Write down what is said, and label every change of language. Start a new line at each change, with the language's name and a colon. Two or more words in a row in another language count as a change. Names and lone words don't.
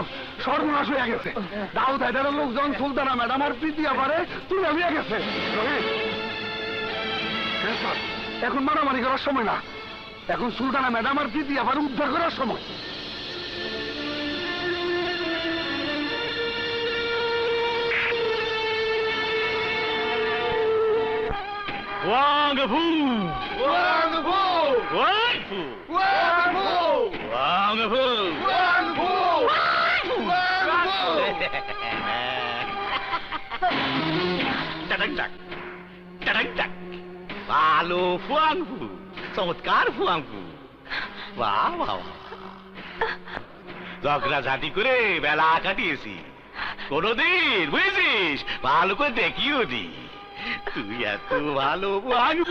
Bangla: সর্বনাশ হয়ে গেছে। দাউদ হায়দারের লোকজন সুলতানা ম্যাডাম আর প্রীতিয়া পারে তুলে নিয়ে গেছে। এখন মারামারি করার সময় না, এখন সুলতানা ম্যাডাম আর প্রীতিয়া পারে উদ্ধার করার সময়। Wang Fu! Wang Fu! Wang Fu! Wang Fu! Wang Fu! Wang Fu! Tadak-tak! Tadak-tak! ভালো ফুয়াংফু, চমৎকার ফুয়াংফু। বাহ বাহ, ঝগড়া ঝাঁটি করে বেলা কাটিয়েছি কোনদিন, বুঝেছিস? ভালো করে দেখিও নি। তুই এত ভালো ফুয়াংফু।